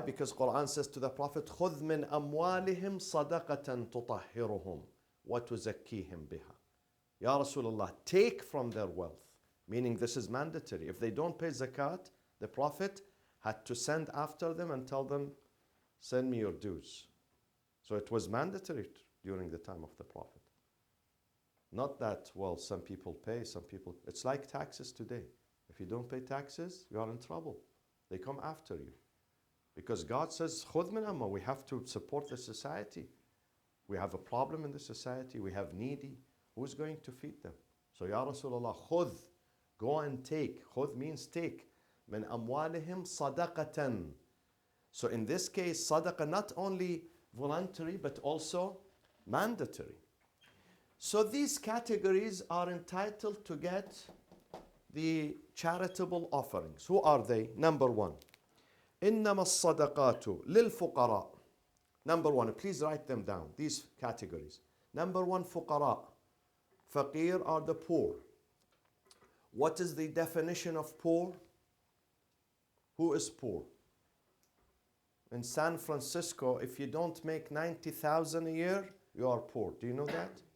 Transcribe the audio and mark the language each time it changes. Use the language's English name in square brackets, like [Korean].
[English] Because Quran says to the Prophet, [Arabic] خُذْ مِنْ أَمْوَالِهِمْ صَدَقَةً تُطَهِّرُهُمْ وَتُزَكِّيهِمْ بِهَا. [English] Ya Rasulullah, take from their wealth. Meaning this is mandatory. If they don't pay zakat, the Prophet had to send after them and tell them, send me your dues. So it was mandatory during the time of the Prophet. Not that, well, some people pay, some people... It's like taxes today. If you don't pay taxes, you are in trouble. They come after you. Because God says, [Arabic] خُذْ مِنْ أَمَّا. [English] We have to support the society. We have a problem in the society. We have needy. Who's going to feed them? So, Ya Rasulullah, خُذْ. Go and take. خُذْ means take. [Arabic] مِنْ أَمْوَالِهِمْ صَدَقَةً. [English] So in this case, sadaqah not only voluntary, but also mandatory. So these categories are entitled to get the charitable offerings. Who are they? Number one, [Arabic] إِنَّمَا الصَّدَقَاتُ لِلْفُقَرَاءِ. [English] Number one, please write them down, these categories. Number one, fuqara. Faqir are the poor. What is the definition of poor? Who is poor? In San Francisco, if you don't make $90,000 a year, you are poor. Do you know that?